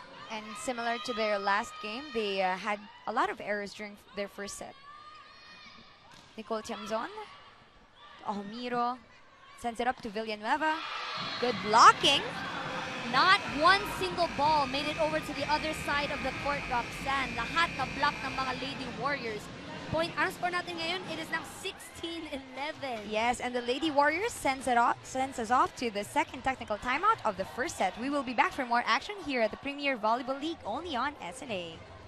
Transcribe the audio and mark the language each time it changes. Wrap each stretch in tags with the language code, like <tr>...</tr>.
<en>And similar to their last game, they had a lot of errors during their first set. Nicole Tiamzon, Ahomiro, sends it up to Villanueva. Good blocking. Not one single ball made it over to the other side of the court, Roxanne.</en> <tl>Lahat na block ng mga Lady Warriors.</tl> <en>Point,</en> <tl>ang score natin ngayon,</tl> <en>it is now 16-11. Yes, and the Lady Warriors sends us off to the second technical timeout of the first set. We will be back for more action here at the Premier Volleyball League, only on SNA.</en>